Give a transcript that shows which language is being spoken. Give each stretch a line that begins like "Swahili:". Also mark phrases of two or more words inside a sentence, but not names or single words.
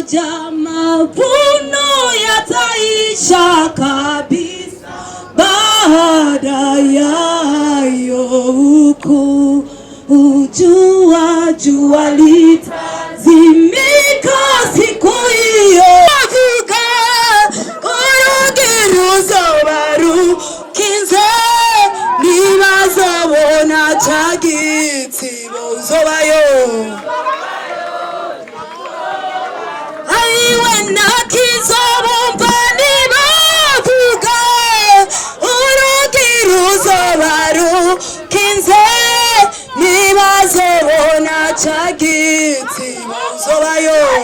Swahili: Mavuno yataisha kabisa. baada yayo huku jua litazimika siku hiyo.
Rundi: Avuga urugi ruzoba rukinze ntibazabona ca gitsibo uzobayo. Aiwe nakizobumva nibavuga urugi ruzoba rukinze ntibazobona ca gitsibo uzobayo.